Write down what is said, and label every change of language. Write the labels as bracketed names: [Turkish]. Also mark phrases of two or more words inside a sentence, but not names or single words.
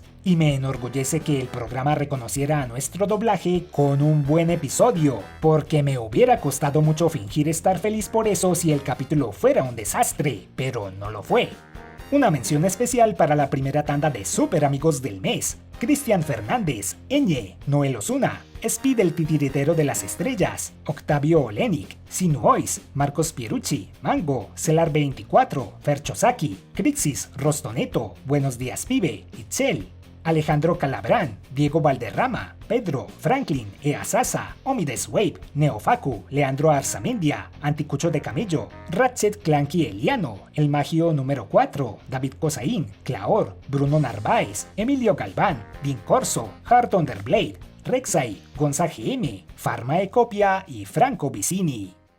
[Spanish] Y me enorgullece que el programa reconociera a nuestro doblaje con un buen episodio, porque me hubiera costado mucho fingir estar feliz por eso si el capítulo fuera un desastre, pero no lo fue. Una mención especial para la primera tanda de super amigos del mes: Cristian Fernández, Eñe, Noel Osuna, Speed el titiritero de las estrellas, Octavio Olenik, Sinuois, Marcos Pierucci, Mango, Celar24, Ferchosaki, Crixis, Rostoneto, Buenos Días Pibe, Itzel, Alejandro Calabrán, Diego Valderrama, Pedro, Franklin, Easasa, Omides Wave, Neofacu, Leandro Arzamendia, Anticucho de Camello, Ratchet Clanky Eliano, El Magio número 4, David Cosaín, Claor, Bruno Narváez, Emilio Galván, Din Corso, Heart Underblade, Rexai, Gonza GM, Farma Ecopia y Franco Vicini.